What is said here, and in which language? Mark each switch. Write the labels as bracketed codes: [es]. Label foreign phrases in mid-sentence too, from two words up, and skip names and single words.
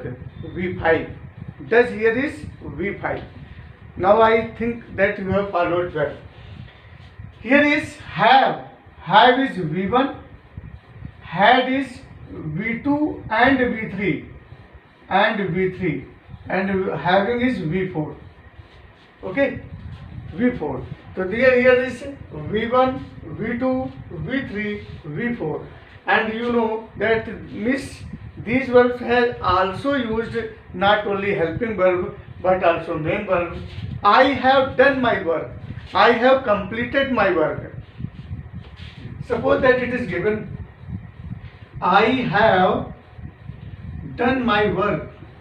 [en] V5. Does here is V5. Now I think that you have followed well. Here is have. Have is V1. Had is V2 and V3. And V3. And having is V4. Okay. V4. So here is V1, V2, V3, V4, and you know that these verbs have also used not only helping verb but also main verb. I have done my work. I have completed my work. Suppose that it is given, I have done my work.